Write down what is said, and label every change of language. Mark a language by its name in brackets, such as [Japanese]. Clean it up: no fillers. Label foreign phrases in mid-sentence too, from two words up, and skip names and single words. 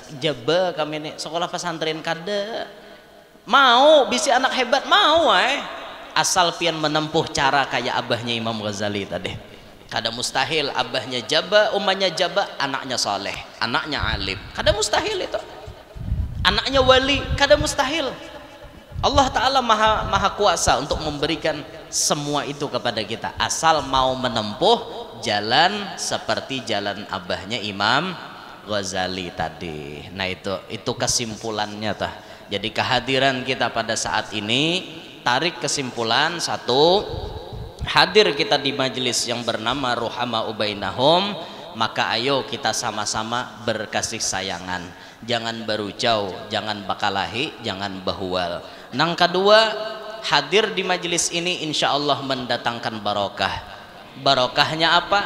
[Banjar] Jaba kami ini sekolah pesantren kada. Mau bisi anak hebat mau asal pian menempuh cara kayak abahnya Imam Ghazali tadi. Kada mustahil abahnya jaba, umanya jaba, anaknya soleh, anaknya alim. Kada mustahil itu. Anaknya wali, kada mustahil. [Indonesian] Allah Ta'ala maha kuasa untuk memberikan semua itu kepada kita asal mau menempuh jalan seperti jalan abahnya Imam Ghazali tadi. Nah itu kesimpulannya tah. Jadi kehadiran kita pada saat ini, tarik kesimpulan satu, hadir kita di majelis yang bernama Ruhama Ubainahum, maka ayo kita sama-sama berkasih sayangan. [Banjar] Jangan berucau, jangan bakalahi, jangan bahual. [Indonesian] Nang kedua, hadir di majelis ini [Arabic] إن شاء الله [Indonesian] mendatangkan barokah. Barokahnya apa?